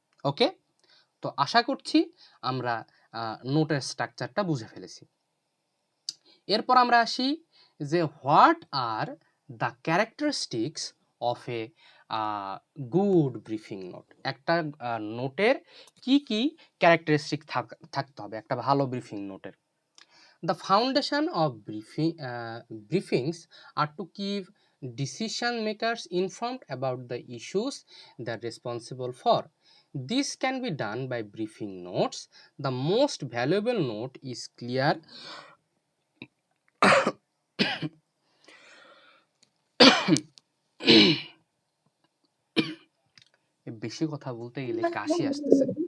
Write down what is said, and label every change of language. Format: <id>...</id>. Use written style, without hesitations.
<bn>ওকে, তো আশা করছি আমরা নোটের স্ট্রাকচারটা বুঝে ফেলেছি। এরপর আমরা আসি যে</bn> <en>What are the characteristics of a good briefing note.</en> <bn>একটা নোটের কি কি ক্যারেক্টারিস্টিক থাকতে হবে একটা ভালো ব্রিফিং নোটের।</bn> <en>The foundation of briefings are to keep decision makers informed about the issues they are responsible for. This can be done by briefing notes. The most valuable note is clear</en> <bn>বেশি কথা বলতে গেলে কাশি আসতেছে।</bn>